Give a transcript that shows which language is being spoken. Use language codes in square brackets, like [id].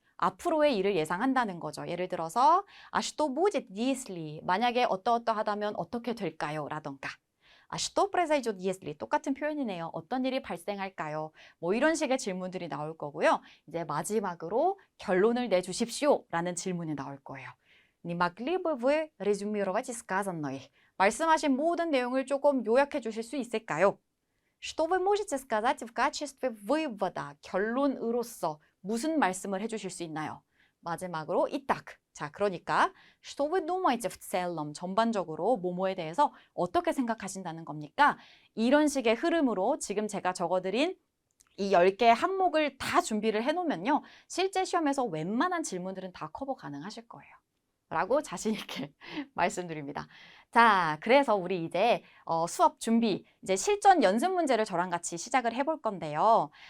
[ko] 앞으로의 일을 예상한다는 거죠. 예를 들어서 [ru] что будет если [ko] 만약에 어떠어떠하다면 어떻게 될까요? 라던가 [ru] что произойдет если [ko] 똑같은 표현이네요. 어떤 일이 발생할까요? 뭐 이런 식의 질문들이 나올 거고요. 이제 마지막으로 결론을 내주십시오 라는 질문이 나올 거예요. [ru] Не могли бы вы резюмировать сказанное? [ko] 말씀하신 모든 내용을 조금 요약해 주실 수 있을까요? [ru] Что вы можете сказать в качестве вывода? [ko] 결론으로서 무슨 말씀을 해주실 수 있나요? 마지막으로 이딱. 자, 그러니까 [ru] Что вы думаете в целом? [ko] 전반적으로 뭐뭐에 대해서 어떻게 생각하신다는 겁니까? 이런 식의 흐름으로 지금 제가 적어드린 이 10개의 항목을 다 준비를 해놓으면요. 실제 시험에서 웬만한 질문들은 다 커버 가능하실 거예요. 라고 자신 있게 말씀드립니다. 자, 그래서 우리 이제 수업 준비, 이제 실전 연습 문제를 저랑 같이 시작을 해볼 건데요.